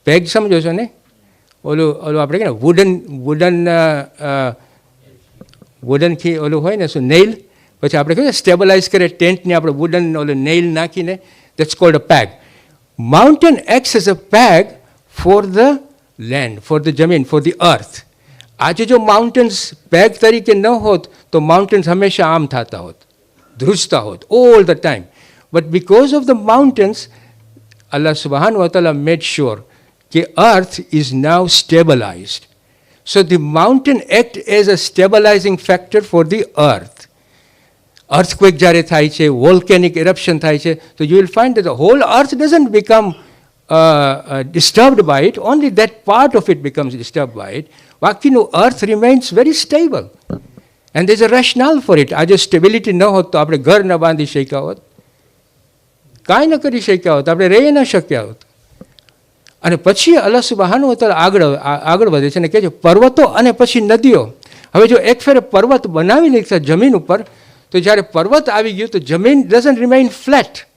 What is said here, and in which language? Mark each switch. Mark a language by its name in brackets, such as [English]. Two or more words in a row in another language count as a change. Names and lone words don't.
[Gujarati] પેગ સમજો છો ને, ઓલું આપણે કે ને વુડનથી ઓલું હોય ને શું નેઇલ, પછી આપણે કહીએ સ્ટેબલાઇઝ કરે ટેન્ટને આપણે વુડન ઓલું નેઇલ નાખીને, [English] that's called a peg. mountain acts as a peg for the land, for the જમીન, for the earth. [Gujarati] આજે જો માઉન્ટેન્સ પેગ તરીકે ન હોત તો માઉન્ટેન્સ હંમેશા આમ થતા હોત, ધ્રુજતા હોત [English] all the time. but because of the mountains, [Arabic] الله سبحانه وتعالى [English] made sure that earth is now stabilized. So the mountain act as a stabilizing factor for the earth. Earthquake [Gujarati] જ્યારે થાય છે, [English] volcanic eruption [Gujarati] થાય છે, [English] so you will find that the whole earth doesn't become disturbed by it, only that part of it becomes disturbed by it. Bakinu earth remains very stable. And there's a rationale for it. [Gujarati] આજ stability ન હોત તો આપણે ઘર ન બાંધી શક્યા હોત. કાંઈ ન કરી શક્યા હોત, આપણે રહી ન શક્યા હોત. અને પછી [Arabic] الله سبحانه وتعالى [Gujarati] આગળ વધે છે અને કહે છે પર્વતો અને પછી નદીઓ. હવે જો એક ફેરે પર્વત બનાવી નાખ્યા જમીન ઉપર, તો જ્યારે પર્વત આવી ગયું તો જમીન [English] doesn't remain flat.